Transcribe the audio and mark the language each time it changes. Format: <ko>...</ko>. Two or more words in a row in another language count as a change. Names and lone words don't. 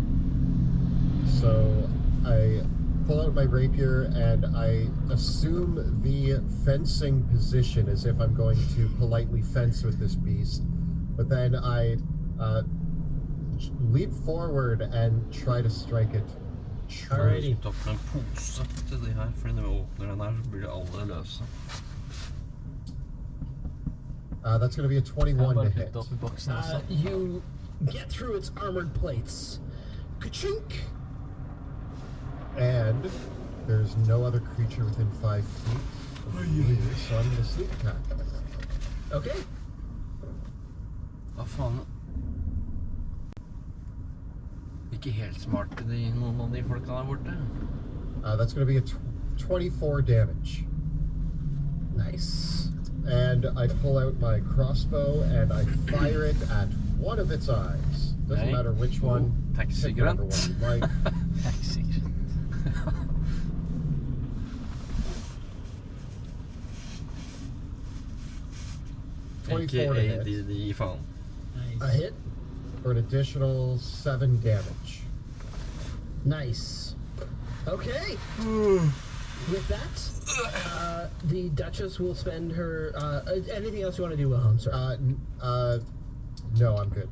<en>So I pull out my rapier and I assume the fencing position as if I'm going to politely fence with this beast. But then I leap forward and try to strike it. Alrighty.</en> <no>Ta opp en pose til de her, for når vi åpner den her, så blir alle løse.</no> <en>That's going to be a 21 to hit.</en> <no>Opp i boksen også.</no> <en>You get through its armored plates. Ka-chink! And there's no other creature within 5 feet of me, so I'm going to sneak attack. Okay.</en> <no>Hva faen? Ikke helt smart noen av de folka der borte.</no> <en>That's going to be a 24 damage. Nice. And I pull out my crossbow and I fire it at one of its eyes. Doesn't Okay. matter which one. Taxi Pick whatever grunt. one you like. Taxi grunt. Twenty-four to AKA hit.</en> <no>de faen.</no> <en>A hit. For an additional 7 damage. Nice. Okay. With that, the Duchess will spend her. Anything else you want to do, Wilhelm? Sorry. No, I'm good.</en>